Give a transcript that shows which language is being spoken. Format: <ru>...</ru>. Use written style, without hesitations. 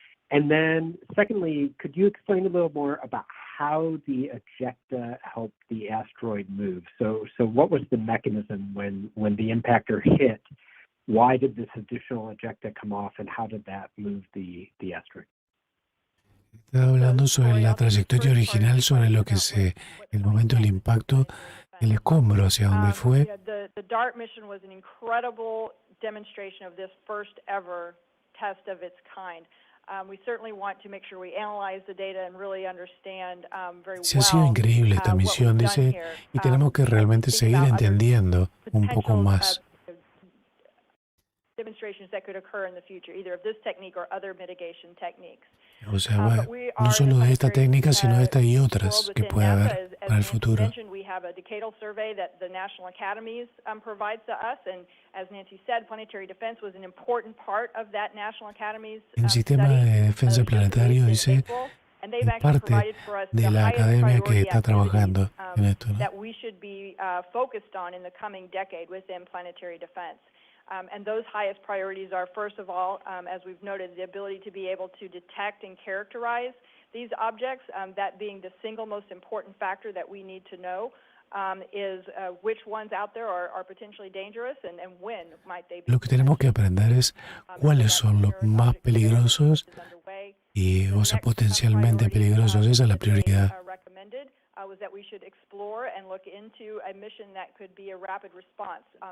<en>And then secondly, could you explain a little more about how the ejecta helped the asteroid move? So what was the mechanism when the impactor hit? Why did this additional ejecta come off, and how did that move the asteroid?</en> <es>Estaba hablando sobre la trayectoria original, sobre lo que el momento del impacto, el escombro hacia donde fue.</es> <en>The DART mission was an incredible demonstration of this first ever test of its kind. We certainly want to make sure we analyze the data and really understand very well.</en> <es>Sí, ha sido increíble esta misión, dice, y tenemos que realmente seguir entendiendo un poco más.</es> <en>Demonstrations that could occur in the future, either of this technique or other mitigation techniques.</en> <es>O sea, no solo de esta técnica, sino de esta y otras que puede haber para el futuro.</es> <en>We have a decadal survey that the National Academies provides to us, and as Nancy said, planetary defense was an important part of that National Academies</en> <es>El sistema de defensa planetario, dice, es parte de la academia que está trabajando en esto, ¿no?</es> <en>That we should be focused on in the coming decade within planetary defense. And those highest priorities are, first of all, as we've noted, the ability to be able to detect and characterize these objects, that being the single most important factor that we need to know, is which ones out there are potentially dangerous and when might they be.</en> <es>Lo que tenemos que aprender es cuáles son los más peligrosos y, o sea, potencialmente peligrosos. Esa es la prioridad.</es> <en>Was that we should explore and look into a mission that could be a rapid response.</en>